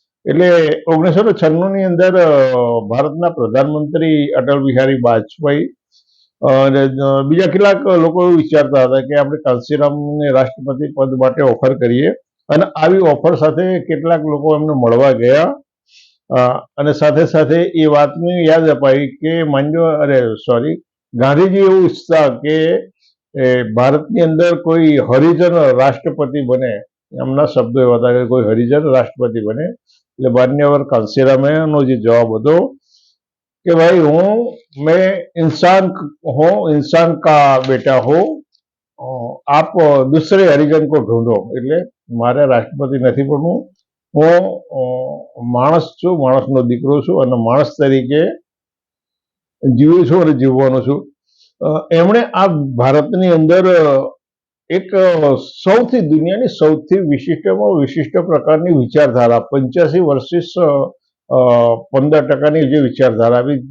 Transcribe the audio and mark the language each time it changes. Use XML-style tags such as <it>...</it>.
<gu>એટલે 1996ની અંદર ભારતના પ્રધાનમંત્રી અટલ બિહારી વાજપેયી અને બીજા કેટલાક લોકો એવું વિચારતા હતા કે આપણે કાંશીરામને રાષ્ટ્રપતિ પદ માટે ઓફર કરીએ, અને આવી ઓફર સાથે કેટલાક લોકો એમને મળવા ગયા અને સાથે સાથે એ વાતની યાદ અપાઈ કે ગાંધીજી એવું ઈચ્છતા કે ભારતની અંદર કોઈ હરિજન રાષ્ટ્રપતિ બને. એમના શબ્દો એવા હતા કે કોઈ હરિજન રાષ્ટ્રપતિ બને. એટલે માન્યવર કાંશીરામનો જે જવાબ હતો</gu> <hi>कि भाई मैं इंसान का बेटा हूँ, आप दूसरे हरिजन को ढूंढो.</hi> <gu>એટલે મારે રાષ્ટ્રપતિ નથી બનવું, હું માણસ છું, માણસનો દીકરો છું અને માણસ તરીકે જીવું છું અને જીવવાનો છું. એમણે આ ભારતની અંદર એક દુનિયાની સૌથી વિશિષ્ટ પ્રકારની વિચારધારા 85 વર્ષિસ 15% જે વિચારધારા આવી.</gu>